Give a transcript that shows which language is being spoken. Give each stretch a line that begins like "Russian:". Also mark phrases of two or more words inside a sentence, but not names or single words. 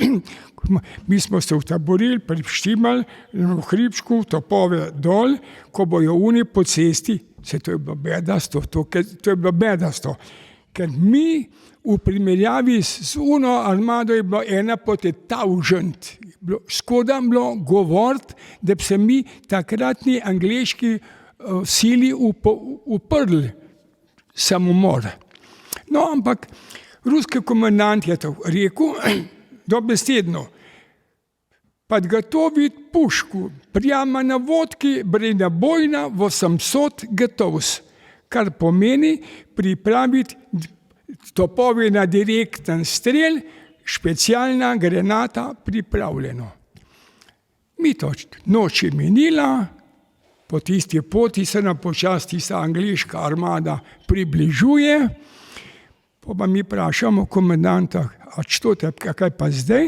Slovenian: Mi smo se utaborili, prištimali v hribčku, topove dol, ko bojo oni po cesti, to je bilo bedasto, to je bilo bedasto, ker mi v primerjavi z uno armado je bilo 1,1000. Škoda bilo govoriti, da bi se mi takratni angleški sili uprli samomor. No, ampak ruski komandant je to rekel, dobesedno,
Russian: подготовить пушку прямо на водке бронебойна 800 готовс,
Slovenian: kar pomeni pripraviti topove na direkten strel, specialna granata pripravljeno. Mi to noč je minila, po tisti poti se nam počasi tista angleška armada približuje, pa mi vprašamo komandanta, a što te, kaj pa zdaj?